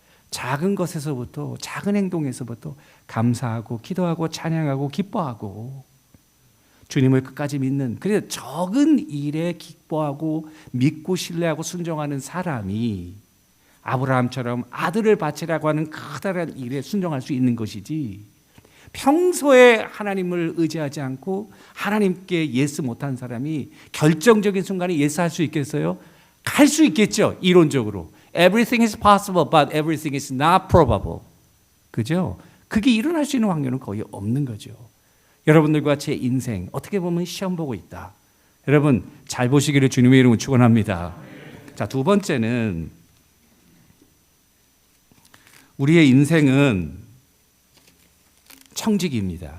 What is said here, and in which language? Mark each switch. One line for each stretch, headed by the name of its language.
Korean: 작은 것에서부터, 작은 행동에서부터 감사하고 기도하고 찬양하고 기뻐하고 주님을 끝까지 믿는, 그래서 적은 일에 기뻐하고 믿고 신뢰하고 순종하는 사람이 아브라함처럼 아들을 바치라고 하는 커다란 일에 순종할 수 있는 것이지, 평소에 하나님을 의지하지 않고 하나님께 예스 못한 사람이 결정적인 순간에 예스할 수 있겠어요? 갈 수 있겠죠, 이론적으로.
English: Everything is possible, but everything is not probable.
Korean: 그죠? 그게 일어날 수 있는 확률은 거의 없는 거죠. 여러분들과 제 인생 어떻게 보면 시험 보고 있다. 여러분 잘 보시기를 주님의 이름으로 축원합니다. 자, 두 번째는 우리의 인생은 청지기입니다.